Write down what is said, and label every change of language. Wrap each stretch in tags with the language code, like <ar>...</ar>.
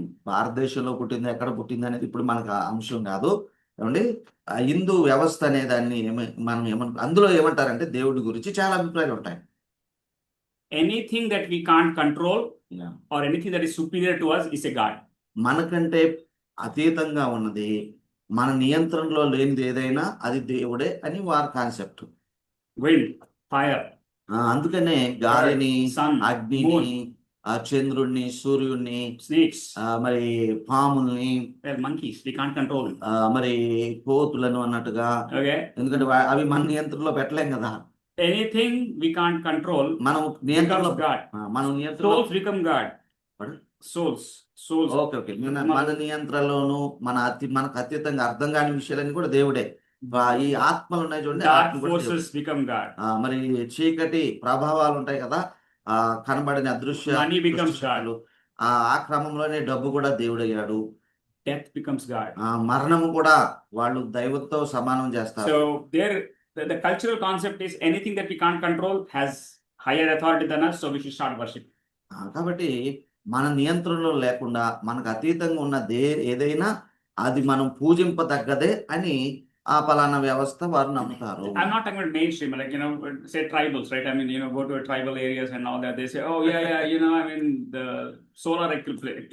<te>భారతదేశంలో పుట్టింది ఎక్కడ పుట్టింది అనేది ఇప్పుడు మనకు ఆ అంశం కాదు. ఏమండి, ఆ హిందూ వ్యవస్థ అనే దాన్ని మనం అందులో ఏమంటారంటే దేవుడి గురించి చాలా అభిప్రాయాలు ఉంటాయి.</te> <en>Anything that we can't control or anything that is superior to us is a God.</en> <te>మనకంటే అతీతంగా ఉన్నది, మన నియంత్రణలో లేనిది ఏదైనా అది దేవుడే అని వారి కాన్సెప్ట్.</te> <en>Wind, fire,</en> <te>అందుకనే గాలిని,</te> <en>sun,</en> <te>అగ్నిని,</te> <en>moon,</en> <te>చంద్రుణ్ణి, సూర్యుడిని,</te> <en>snakes,</en> <te>మరి పాముల్ని,</te> <en>well, monkeys, we can't control it.</en> <te>మరి కోతులను అన్నట్టుగా,</te> <en>Okay.</en> <te>ఎందుకంటే అవి మన నియంత్రణలో పెట్టలేం కదా.</te> <en>Anything we can't control</en> <te>మనం నియంత్రణలో</te> <en>becomes God.</en> <te>మనం నియంత్రణలో</te> <en>Souls become God. What? Souls.</en> <te>Okay, మన నియంత్రణలోను మనకు అతీతంగా అర్థం కాని విషయాలన్నీ కూడా దేవుడే. ఈ ఆత్మలు ఉన్నాయి చూడండి,</te> <en>Dark</en> <te>ఆత్మ కూడా దేవుడే.</te> <en>forces become God.</en> <te>మరి చీకటి ప్రభావాలు ఉంటాయి కదా, కనబడని అదృశ్య</te> <en>Money becomes</en> <te>శక్తులు. ఆ క్రమంలోనే డబ్బు కూడా దేవుడయ్యాడు.</te> <en>Death becomes God.</en> <te>మరణము కూడా వాళ్ళు దైవంతో సమానం చేస్తారు.</te> <en>So the cultural concept is anything that we can't control has higher authority than us, so we should start worship.</en> <te>కాబట్టి మన నియంత్రణలో లేకుండా మనకు అతీతంగా ఉన్న ఏదైనా అది మనం పూజింపదగ్గదే అని ఆ పలానా వ్యవస్థ వారు నమ్ముతారు.</te> <en>I'm not talking about mainstream, like, say tribals, right? I mean, go to tribal areas and all that. They say, oh, yeah, I mean, the solar eclipse,</en>